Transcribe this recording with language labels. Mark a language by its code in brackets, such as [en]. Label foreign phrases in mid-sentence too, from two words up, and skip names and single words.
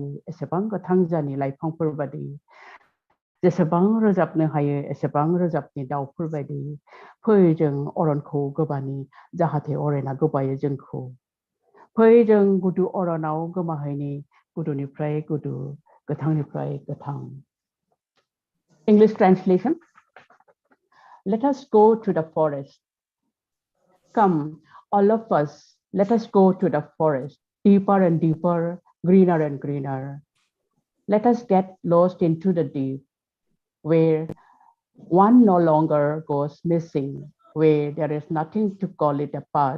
[brx] एसेबां गोथां जानि लाइफांफोर बादि जेसेबां रोजाबनो हायो एसेबां रोजाबनि दाउफोर बायदि फै जों अरनखौ गोबानि जाहाथे अरना गोबायो जोंखौ फै जों गुदु अरनाव गोमाहैनि गुदुनिफ्राय गुदु गोथांनिफ्राय गोथां [en] English translation Let us go to the forest Come all of us let us go to the forest deeper and deeper greener and greener Let us get lost into the deep where one no longer goes missing, where there is nothing to call it a path.